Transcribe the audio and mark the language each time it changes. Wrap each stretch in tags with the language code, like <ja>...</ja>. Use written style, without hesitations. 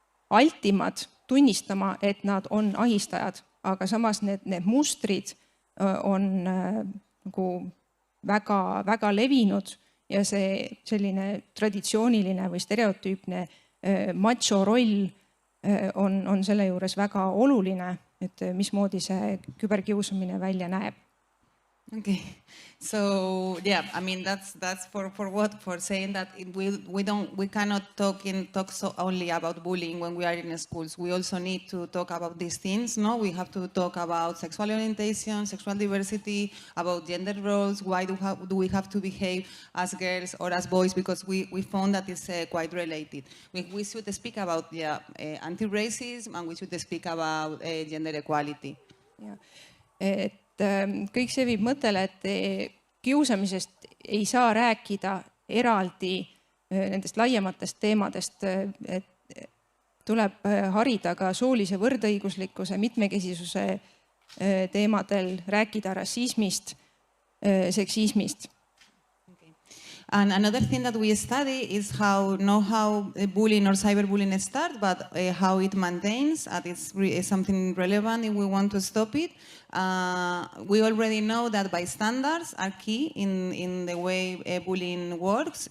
<et>altimad tunnistama, et nad on ahistajad, aga samas need mustrid on nagu väga levinud ja see selline traditsiooniline või stereotüüpne macho roll on selle juures väga oluline, et mismoodi see küberkiusamine välja näeb.</et> <en>Okay, so yeah, I mean that's for what, for saying that we cannot talk so only about bullying when we are in schools. We also need to talk about these things. No, we have to talk about sexual orientation, sexual diversity, about gender roles. Why do we have to behave as girls or as boys? Because we found that it's quite related. We should speak about anti-racism, and we should speak about gender equality.</en> <et>Ja, et kõik see viib mõttele, et kiusamisest ei saa rääkida eraldi nendest laiematest teemadest, et tuleb harida ka soolise võrdõiguslikkuse, mitmekesisuse teemadel, rääkida rassismist, seksismist.</et> <en>And another thing that we study is not how bullying or cyberbullying starts, but how it maintains, and it's something relevant if we want to stop it. We already know that bystanders are key in the way bullying works.</en>